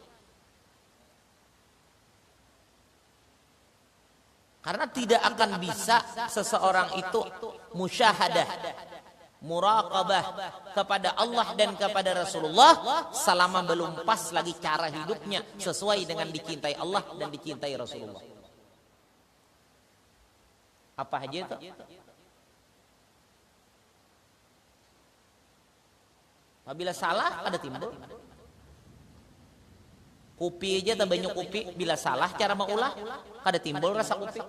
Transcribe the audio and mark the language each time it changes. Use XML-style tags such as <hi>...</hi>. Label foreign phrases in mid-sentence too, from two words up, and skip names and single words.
<bjn>Karena tidak akan bisa seseorang itu musyahadah, muraqabah kepada Allah dan kepada Rasulullah selama belum pas lagi cara hidupnya sesuai dengan dicintai Allah dan dicintai Rasulullah. Apa aja itu? Apabila salah ada timbul. Kopi aja tak banyak kopi, bila salah cara mengolah kada timbul rasa kopi.</bjn>